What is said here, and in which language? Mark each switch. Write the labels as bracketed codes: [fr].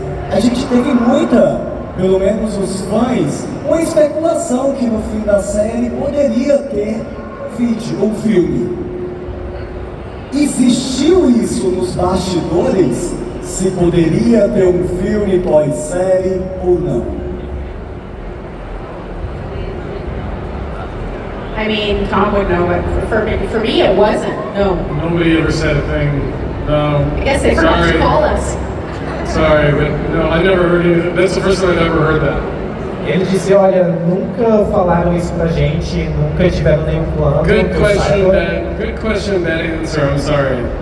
[pt] A gente teve muita, pelo menos os fãs, uma especulação que no fim da série poderia ter vídeo ou filme. Existiu isso nos bastidores? Se poderia ter um filme pós-série ou não? [en] I mean, Tom would know, but for me it wasn't, no. Nobody ever said a thing. No. I guess they forgot to call us. Sorry, but no, I never heard anything. That's the first time I've ever heard that. [pt] Ele disse, olha, nunca falaram isso pra gente, nunca tiveram nenhum plano. [en] Good question, bad answer, I'm sorry.